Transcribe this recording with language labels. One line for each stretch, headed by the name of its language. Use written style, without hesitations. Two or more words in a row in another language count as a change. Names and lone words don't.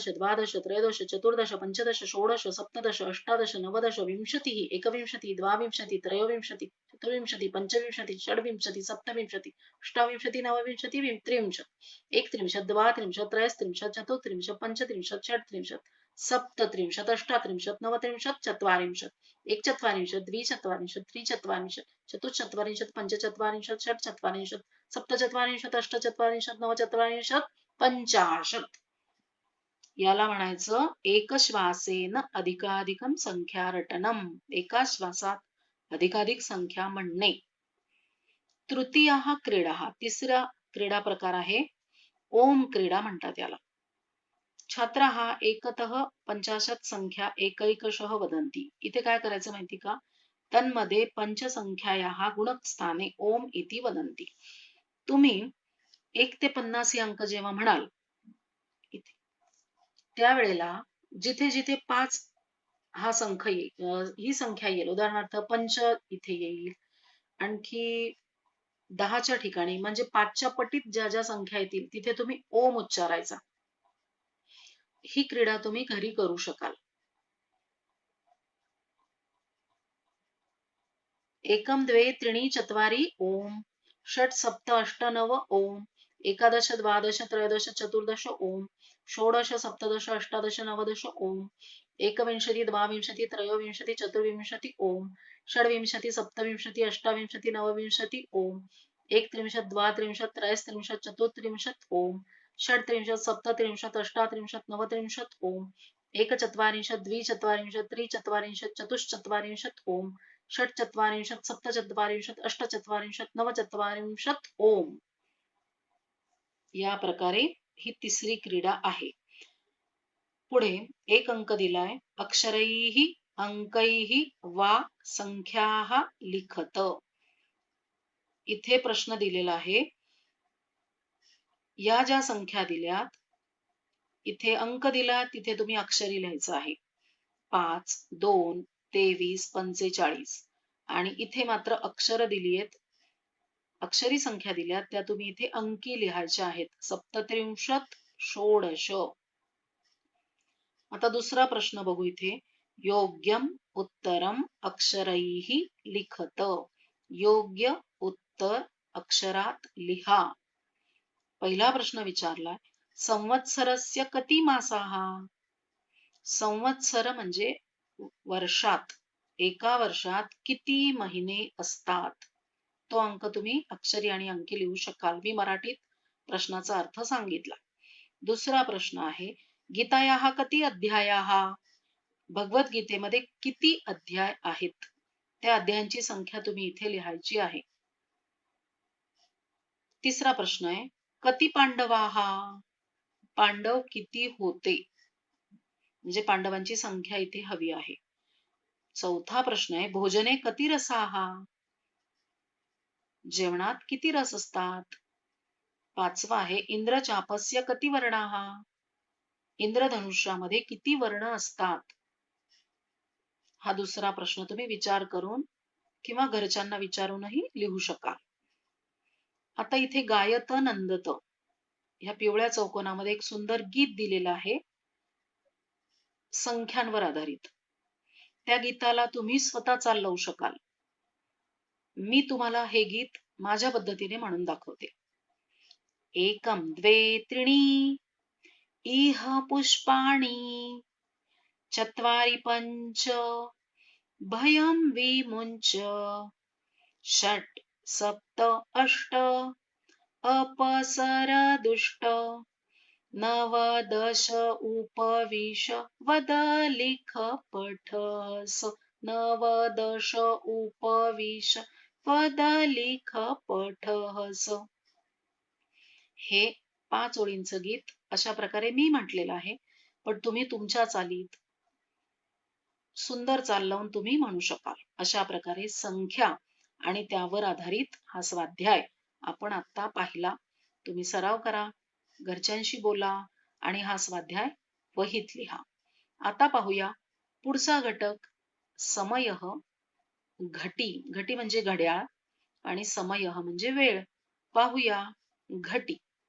Sanskrit: द्वादश त्रयोदश चतुर्दश पञ्चदश षोडश सप्तदश अष्टादश नवदश विंशतिः एकविंशतिः द्वाविंशतिः त्रयोविंशतिः चतुर्विंशतिः पञ्चविंशतिः षड्विंशतिः सप्तविंशतिः अष्टाविंशतिः नवविंशतिः त्रिंशत् एकत्रिंशत् द्वात्रिंशत् त्रयस्त्रिंशत् चतुस्त्रिंशत् पञ्चत्रिंशत् षट्त्रिंशत् सप्तत्रिंशत् अष्टत्रिंशत् नवत्रिंशत् चत्वारिंशत् एकचत्वारिंशत् द्विचत्वारिंशत् त्रिचत्वारिंशत् चतुश्चत्वारिंशत् पञ्चचत्वारिंशत् षट्चत्वारिंशत् सप्तचत्वारिंशत् अष्टचत्वारिंशत् नवचत्वारिंशत् पंचाशत्.
Marathi: याला म्हणायचं
Sanskrit: एकश्वासेन अधिकाधिकं संख्यारटनम.
Marathi: एका श्वासात अधिकाधिक संख्या म्हणणे.
Sanskrit: तृतीयः क्रीडा.
Marathi: तिसरा क्रीडा प्रकार आहे ओम क्रीडा म्हणतात याला.
Sanskrit: छात्रः एकतः 50 संख्या एकैकशः वदन्ति.
Marathi: इथे काय करायचं माहिती का?
Sanskrit: तन्मध्ये पंचसंख्यायाः गुणकस्थाने ओम इति वदन्ति.
Marathi: तुम्ही 1 ते 50 हे अंक जेव्हा म्हणाल इथे त्यावेळेला जिथे जिथे 5 हा ही संख्या येईल. उदाहरणार्थ पंच इथे येईल. आणखी 10च्या ठिकाणी म्हणजे 5च्या पटीत ज्या ज्या संख्या येतील तिथे तुम्ही ओम उच्चारायचा. ही क्रीडा तुम्ही घरी करू शकाल.
Sanskrit: एकम द्वे त्रीणि चत्वारि ओम षट् सप्त अष्ट नव ओम एकादश द्वादश त्रयोदश चतुर्दश ओम षोडश सप्तदश अष्टादश नवदश ओम एकविंशति द्वाविंशति त्रयोविंशति चतुर्विंशति ओम षड्विंशति सप्तविंशति अष्टाविंशति नवविंशति ओम एकत्रिंशत् द्वात्रिंशत् त्रयस्त्रिंशत् चतुस्त्रिंशत् ओम षट्त्रिंशत् सप्तत्रिंशत् अष्टात्रिंशत् नवत्रिंशत् ओम एकचत्वारिंशत् द्विचत्वारिंशत् त्रिचत्वारिंशत् चतुश्चत्वारिंशत् ओम षट्चत्वारिंशत् सप्तचत्वारिंशत् अष्टचत्वारिंशत् नवचत्वारिंशत् ओम.
Marathi: या प्रकारे ही तिसरी क्रीडा आहे. पुढे एक अंक दिलाय
Sanskrit: अक्षरैः अंकैः वा संख्याः लिखत.
Marathi: इथे प्रश्न दिलेला आहे. या ज्या संख्या दिल्यात इथे अंक दिला तिथे तुम्ही अक्षरी लिहायचं आहे. 5 2 23 45 आणि इथे मात्र अक्षर दिली आहेत. अक्षरी संख्या दिल्यात त्या तुम्ही इथे अंकी लिहायच्या आहेत.
Sanskrit: सप्तत्रिंशत् षोडश.
Marathi: आता दुसरा प्रश्न बघू इथे.
Sanskrit: योग्यम उत्तरम अक्षरैः लिखत.
Marathi: योग्य उत्तर अक्षरात लिहा. पहिला प्रश्न विचारलाय
Sanskrit: संवत्सरस्य कति मासाः.
Marathi: संवत्सर म्हणजे वर्षात. एका वर्षात किती महिने असतात. तो अंक तुम्ही अक्षरी आणि अंकी लिहू शकाल. मी मराठीत प्रश्नाचा अर्थ सांगितला. दुसरा प्रश्न आहे
Sanskrit: गीतायाः कति अध्यायाः.
Marathi: भगवद्गीतेमध्ये किती अध्याय आहेत. त्या अध्यायांची संख्या तुम्ही इथे लिहायची आहे. तिसरा प्रश्न आहे
Sanskrit: कति पांडवाः.
Marathi: पांडव किती होते. म्हणजे पांडवांची संख्या इथे हवी आहे. चौथा प्रश्न आहे
Sanskrit: भोजने कति रसाः.
Marathi: जेवणात किती रस असतात. पाचवा आहे
Sanskrit: इंद्रचापस्य कति वर्णाः.
Marathi: इंद्रधनुष्यामध्ये किती वर्ण असतात. हा दुसरा प्रश्न तुम्ही विचार करून किंवा घरच्यांना विचारूनही लिहू शकाल. आता इथे
Sanskrit: गायत नंदत
Marathi: ह्या पिवळ्या चौकोनामध्ये एक सुंदर गीत दिलेलं आहे संख्यांवर आधारित. त्या गीताला तुम्ही स्वतः चाल लावू शकाल. मी तुम्हाला हे गीत माझ्या पद्धतीने म्हणून दाखवते.
Sanskrit: एकम द्वे त्रीणि इह पुष्पाणि चत्वारि पञ्च भयं विमुञ्च षट् सप्त अष्ट अपसरदुष्ट नव दश उपविश वद लिख पठस. नव दश उपविश वद लिख पठस.
Marathi: हे 5 ओळींचं गीत अशा प्रकारे मी म्हटलेलं आहे. पण तुम्ही तुमच्या चालीत सुंदर चाल लावून तुम्ही म्हणू शकाल. अशा प्रकारे संख्या आणि त्यावर आधारित हा स्वाध्याय आपण आता पाहिला. तुम्ही सराव करा, घरच्यांशी बोला आणि हा स्वाध्याय वहीत लिहा. आता पाहूया पुढचा घटक समयः. घटी. घटी म्हणजे घड्याळ आणि समयः म्हणजे वेळ. पाहूया घटी